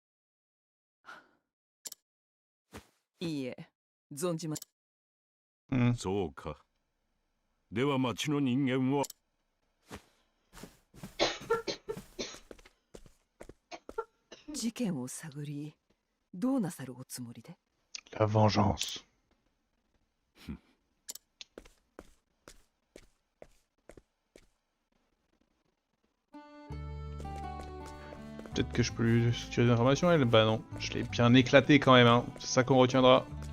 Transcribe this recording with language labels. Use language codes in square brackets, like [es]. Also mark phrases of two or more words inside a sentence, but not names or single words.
[ja] いいえ、存じま。うん。そうか。では町の人間は事件を探り、どうなさるおつもりで？ [fr] La vengeance. Peut-être que je peux lui soutirer des informations, elle? Bah non, je l'ai bien éclaté quand même, hein. C'est ça qu'on retiendra.